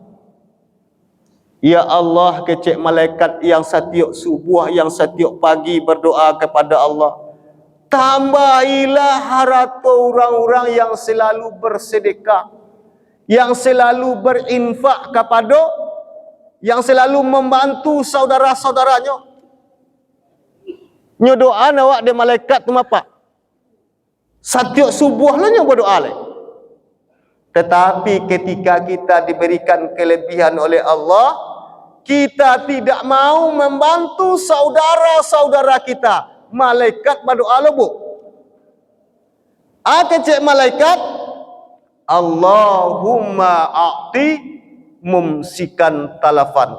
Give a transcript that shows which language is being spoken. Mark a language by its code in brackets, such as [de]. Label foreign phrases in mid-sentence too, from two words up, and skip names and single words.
[id] Ya Allah, kecek malaikat yang setiap subuh, yang setiap pagi berdoa kepada Allah, tambahilah harta orang-orang yang selalu bersedekah, yang selalu berinfak kepada, yang selalu membantu saudara-saudaranya. [min] Nyo doa awak de malaikat tu apa? Setiap subuh lah nyo berdoa le. [id] Tetapi ketika kita diberikan kelebihan oleh Allah, kita tidak mau membantu saudara-saudara kita, malaikat berdoa lo bu. [min] Cek malaikat, [ar] اللهم أعط ممسكا تلفا.